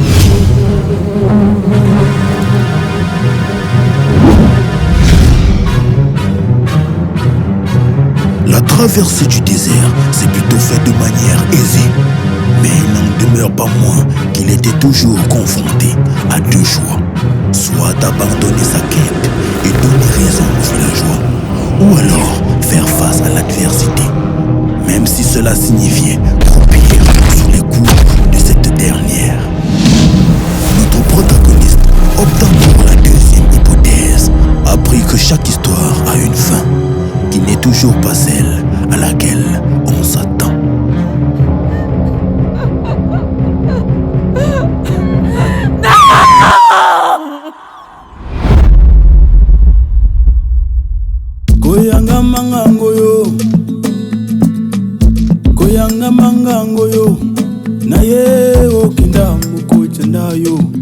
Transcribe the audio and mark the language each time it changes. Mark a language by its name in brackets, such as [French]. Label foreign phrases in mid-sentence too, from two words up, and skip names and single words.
[French] La traversée du désert s'est plutôt faite de manière aisée, mais il n'en demeure pas moins qu'il était toujours confronté à deux choix: soit d'abandonner sa quête et donner raison aux villageois, ou alors faire face à l'adversité, même si cela signifiait croupir sous les coups de cette dernière. Notre protagoniste opta pour la deuxième hypothèse, apprit que chaque histoire a une fin, qui n'est toujours pas celle à laquelle on s'attend. Koyanga mangangoyo, koyanga mangangoyo, naye okinda mukocha nayo.